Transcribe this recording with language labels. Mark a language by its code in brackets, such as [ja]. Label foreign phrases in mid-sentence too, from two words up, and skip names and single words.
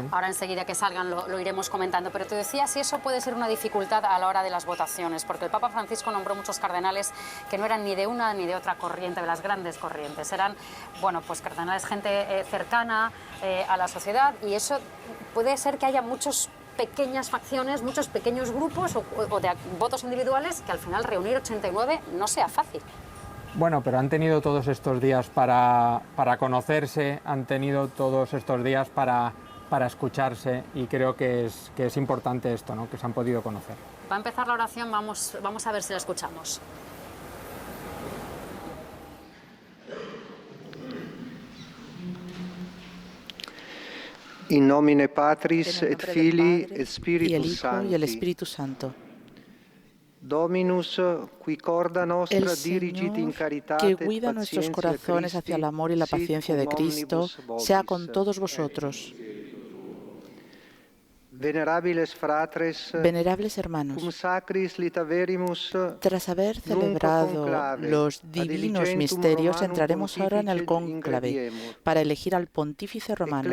[es] Ahora enseguida que salgan lo iremos comentando, pero te decía si eso puede ser una dificultad a la hora de las votaciones, porque el Papa Francisco nombró muchos cardenales que no eran ni de una ni de otra corriente, de las grandes corrientes, eran, pues cardenales, gente cercana a la sociedad, y eso puede ser que haya muchas pequeñas facciones, muchos pequeños grupos o de votos individuales, que al final reunir 89 no sea fácil. Bueno, pero han tenido todos estos días para conocerse, han tenido todos estos días para escucharse, y creo que es importante esto, ¿no? Que se han podido conocer. Va a empezar la oración, vamos a ver si la escuchamos. [la] In nomine Patris et Filii et [es] y el [la] Spiritus [es] Hijo y el [la] Sancti. [es] Espíritu Santo. [la] Dominus, qui corda nostra [es] El [la] dirigit in [es] Señor, [la] caritate [es] que guida nuestros corazones hacia el amor y la paciencia de Cristo, sea con todos vosotros. Venerables hermanos, tras haber celebrado los divinos misterios, entraremos ahora en el cónclave para elegir al pontífice romano.